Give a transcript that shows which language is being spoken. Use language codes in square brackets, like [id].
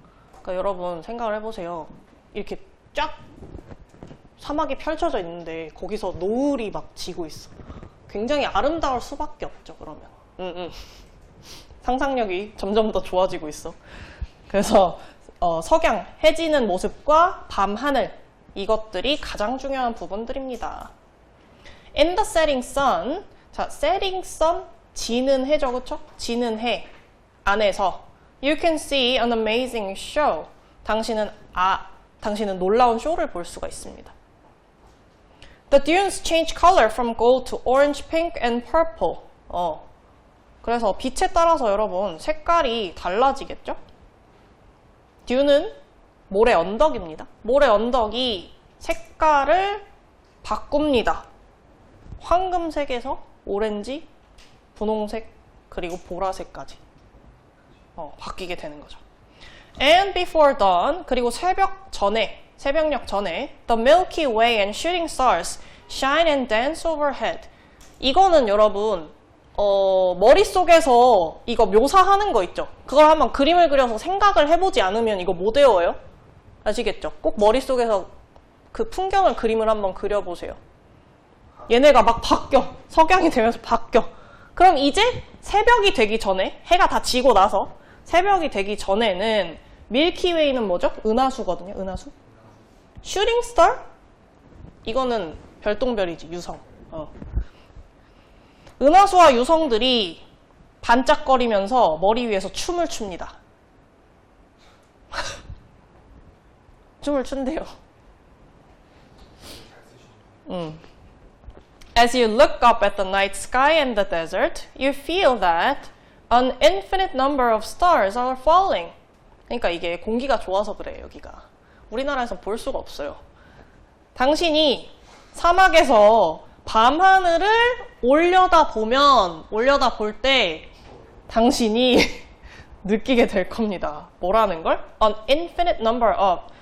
[ko] 그러니까 여러분 생각을 해보세요. 이렇게 쫙 사막이 펼쳐져 있는데 거기서 노을이 막 지고 있어. 굉장히 아름다울 수밖에 없죠, 그러면. 상상력이 점점 더 좋아지고 있어. 그래서 석양, 해 지는 모습과 밤 하늘, 이것들이 가장 중요한 부분들입니다. [en] In the setting sun, 자, setting sun, [ko] 지는 해죠, 그쵸? 지는 해 안에서 [en] You can see an amazing show. [ko] 당신은 놀라운 쇼를 볼 수가 있습니다. [en] The dunes change color from gold to orange, pink, and purple. [ko] 그래서 빛에 따라서 여러분 색깔이 달라지겠죠? 듀는 모래 언덕입니다. 모래 언덕이 색깔을 바꿉니다. 황금색에서 오렌지, 분홍색, 그리고 보라색까지 바뀌게 되는 거죠. [en] And before dawn, [ko] 그리고 새벽력 전에 [en] the Milky Way and shooting stars shine and dance overhead. [ko] 이거는 여러분 머릿속에서 이거 묘사하는 거 있죠? 그걸 한번 그림을 그려서 생각을 해보지 않으면 이거 못 외워요? 아시겠죠? 꼭 머릿속에서 그 풍경을 그림을 한번 그려보세요. 얘네가 막 바뀌어. 석양이 되면서 바뀌어. 그럼 이제 새벽이 되기 전에, 해가 다 지고 나서 새벽이 되기 전에는 밀키웨이는 뭐죠? 은하수거든요. 은하수. 슈팅 스타? 이거는 별똥별이지, 유성. 은하수와 유성들이 반짝거리면서 머리 위에서 춤을 춥니다. 춤을 춘대요. [en] As you look up at the night sky and the desert, you feel that an infinite number of stars are falling. [ko] 그러니까 이게 공기가 좋아서 그래요, 여기가. 우리나라에서 볼 수가 없어요. 당신이 사막에서 밤하늘을 올려다 볼 때 당신이 느끼게 될 겁니다. 뭐라는 걸? [en] An infinite number of.